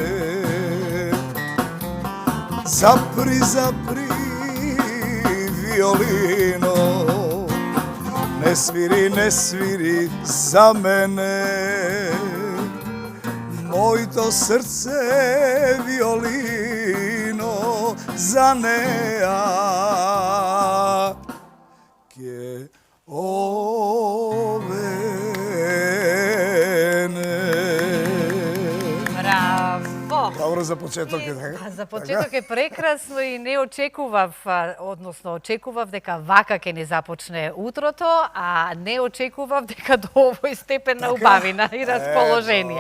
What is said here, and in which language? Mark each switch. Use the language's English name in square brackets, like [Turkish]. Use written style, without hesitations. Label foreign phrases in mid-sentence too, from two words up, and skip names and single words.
[Macedonian] Zapri, zapri, violino, ne sviri za mene, mojto srce violino, za nea che ovene. Браво! Добро за почеток е така? За почеток е прекрасно и не очекував, односно очекував дека вака ќе не започне утрото, а не очекував дека до овој степен на убавина и расположение.